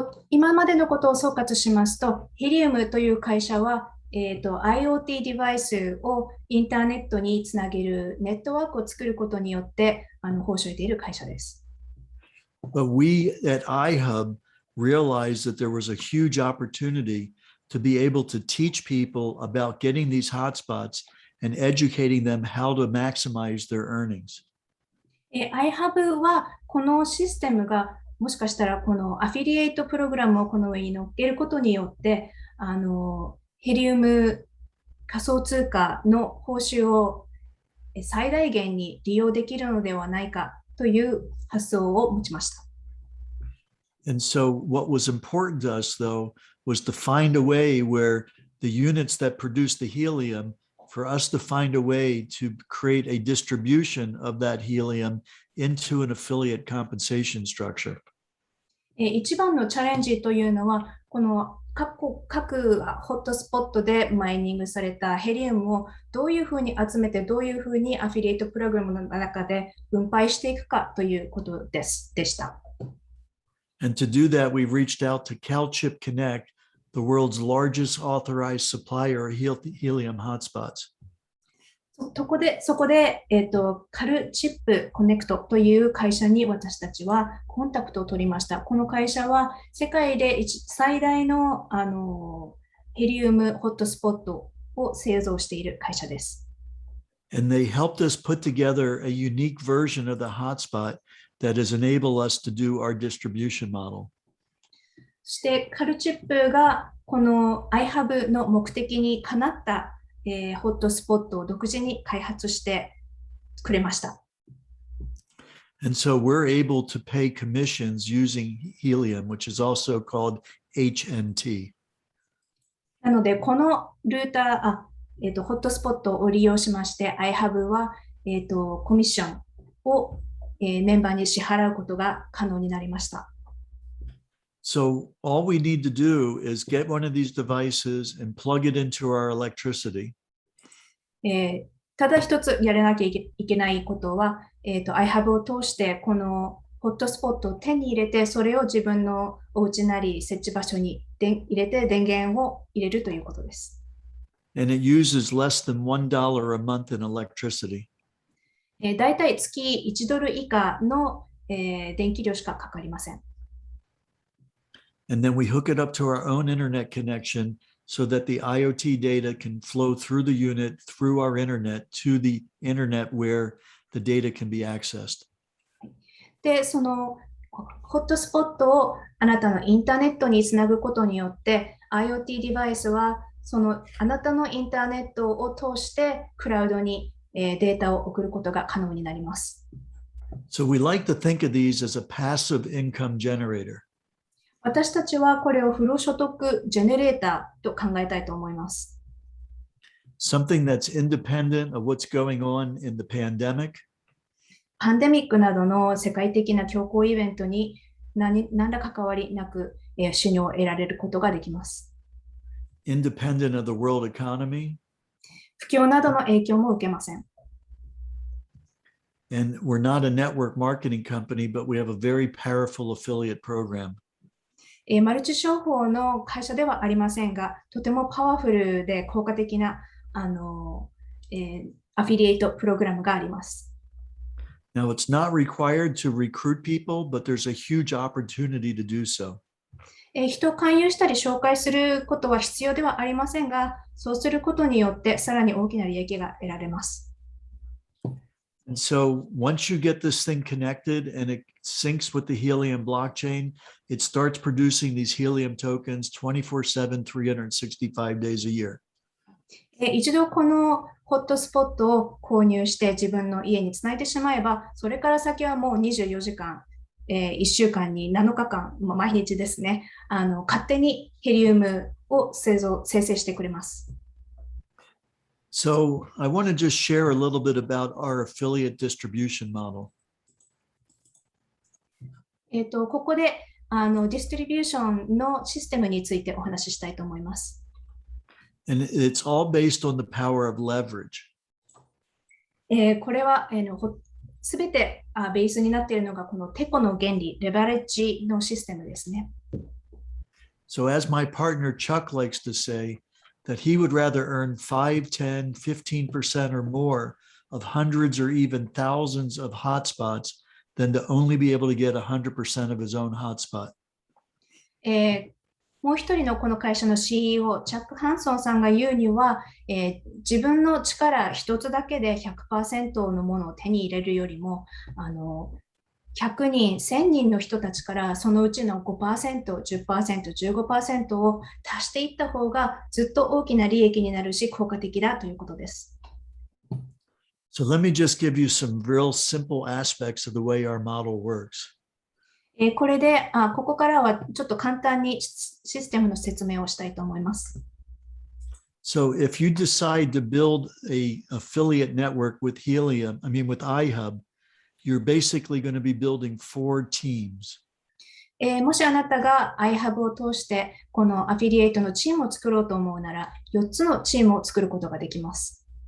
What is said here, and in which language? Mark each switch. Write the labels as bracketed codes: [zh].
[ja] 今までのことを総括しますと、ヘリウムという会社は、IoT デバイスをインターネットにつなげるネットワークを作ることによって報酬を得ている会社です。 [en] But we at iHub realized that there was a huge opportunity to be able to teach people about getting these hotspots and educating them how to maximize their earnings. [ja] iHub はこのシステムがもしかしたらこのアフィリエイトプログラムをこの上に乗っけることによってヘリウム仮想通貨の報酬を最大限に利用できるのではないかという発想を持ちました。 [en] And so what was important to us, though, was to find a way where the units that produce the helium, for us to find a way to create a distribution of that helium into an affiliate compensation structure. [ja] 一番のチャレンジというのは、この各ホットスポットでマイニングされたヘリウムをどういうふうに集めて、どういうふうにアフィリエイトプログラムの中で分配していくかということでした。 [en] And to do that, we reached out to CalChip Connect, the world's largest authorized supplier of helium hotspots. [ja] そこで、カルチップコネクトという会社に私たちはコンタクトを取りました。この会社は世界で最大の、ヘリウムホットスポットを製造している会社です。 [en] And they helped us put together a unique version of the hotspot that has enabled us to do our distribution model. [ja] そしてカルチップがこの iHub の目的にかなったホットスポットを独自に開発してくれました。 [en] And so we're able to pay commissions using helium, which is also called HNT. [ja] なので、このルーター、ホットスポットを利用しまして、iHub は、コミッションを、メンバーに支払うことが可能になりました。 [en] So all we need to do is get one of these devices and plug it into our electricity. [ja] ただ一つやらなきゃいけないことは、iHub を通してこのホットスポットを手に入れて、それを自分のお家なり設置場所に入れて電源を入れるということです。 [en] And it uses less than $1 a month in electricity. [ja] だいたい月1ドル以下の、電気料しかかかりません。 [en] And then we hook it up to our own internet connection so that the IoT data can flow through the unit, through our internet, to the internet where the data can be accessed. [ja] で、そのホットスポットをあなたのインターネットにつなぐことによって、IoT デバイスはそのあなたのインターネットを通してクラウドにデータを送ることが可能になります。 [en] So we like to think of these as a passive income generator. [ja] 私たちはこれを不労所得ジェネレーターと考えたいと思います。 [en] Something that's independent of what's going on in the pandemic. [ja] パンデミックなどの世界的な強行イベントに何ら関わりなく収入を得られることができます。 [en] Independent of the world economy. [ja] 不況などの影響も受けません。 [en] And we're not a network marketing company, but we have a very powerful affiliate program. [ja] マルチ商法の会社ではありませんが、とてもパワフルで効果的なアフィリエイトプログラムがあります。 [en] Now, it's not required to recruit people, but there's a huge opportunity to do so. [ja] 人を勧誘したり紹介することは必要ではありませんが、そうすることによってさらに大きな利益が得られます。 [en] And so once you get this thing connected and it syncs with the Helium blockchain, it starts producing these Helium tokens 24/7, 365 days a year. [ja] 一度このホットスポットを購入して自分の家につないでしまえば、それから先はもう24時間、1週間に7日間、毎日ですね、勝手にヘリウムを生成してくれます。 [en] So I want to just share a little bit about our affiliate distribution model. [ja] ここでディストリビューションのシステムについてお話ししたいと思います。 [en] And it's all based on the power of leverage. [ja] これはすべてベースになっているのがこのテコの原理、レバレッジのシステムですね。 [en] So as my partner Chuck likes to say, that he would rather earn 5, 10, 15% or more of hundreds or even thousands of hotspots than to only be able to get 100% of his own hotspot. [ja] もう一人のこの会社の CEO、チャック・ハンソンさんが言うには、自分の力一つだけで 100% のものを手に入れるよりも、100人、1000人の人たちからそのうちの 5%、10%、15% を足していった方がずっと大きな利益になるし効果的だということです。 [en] So let me just give you some real simple aspects of the way our model works. [ja] これでここからはちょっと簡単にシステムの説明をしたいと思います。 [en] So if you decide to build a affiliate network with with iHub, you're basically going to be building 4 teams. [ja] もしあなたが iHub を通してこのアフィリエイトのチームを作ろうと思うなら4つのチームを作ることができます。